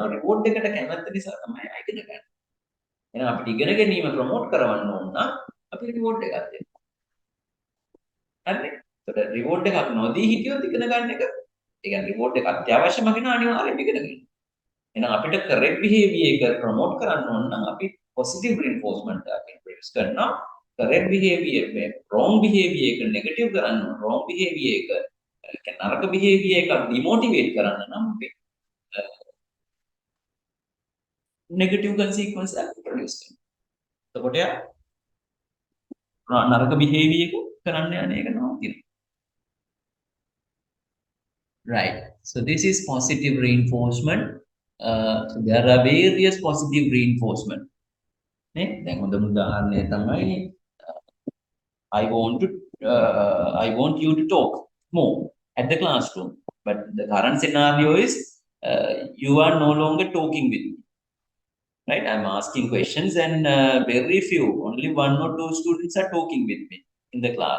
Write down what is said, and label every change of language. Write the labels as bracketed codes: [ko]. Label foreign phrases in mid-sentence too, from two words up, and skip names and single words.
[si] රිවෝඩ් එකට කැමැත්ත නිසා තමයි එයා ඉගෙන ගන්නේ. එහෙනම් අපිට ඉගෙන ගැනීම ප්‍රොමෝට් කරවන්න ඕන නම් අපි රිවෝඩ් එකක් දෙනවා. හරිනේ? ඒතකොට රිවෝඩ් එකක් නොදී හිටියොත් ඉගෙන ගන්න එක ඒ කියන්නේ රිවෝඩ් එක අත්‍යවශ්‍යම වෙන අනිවාර්යයෙන්ම ඉගෙන ගන්න. එහෙනම් අපිට [en] correct behavior [si] එක ප්‍රොමෝට් කරන්න ඕන නම් අපි [en] positive reinforcement [si] එකක් introduce කරනවා. [en] correct behavior [si] එක [en] wrong behavior [si] එක negative කරන්න ඕන. [en] wrong behavior [si] එක නරක behavior එකක් demotivate කරන්න නම් අපි [en] negative consequence [si] එකක් introduce කරනවා. එතකොට නරක behavior එක කරන්න යන එක නවතිනවා. [en] Right. So this is positive reinforcement. So there are various positive reinforcement. [si] නේ දැන් හොඳම උදාහරණය තමයි [en] I want you to talk more at the classroom. But the current scenario is you are no longer talking with me, right? I'm asking questions, and very few, only one or two students are talking with me in the class.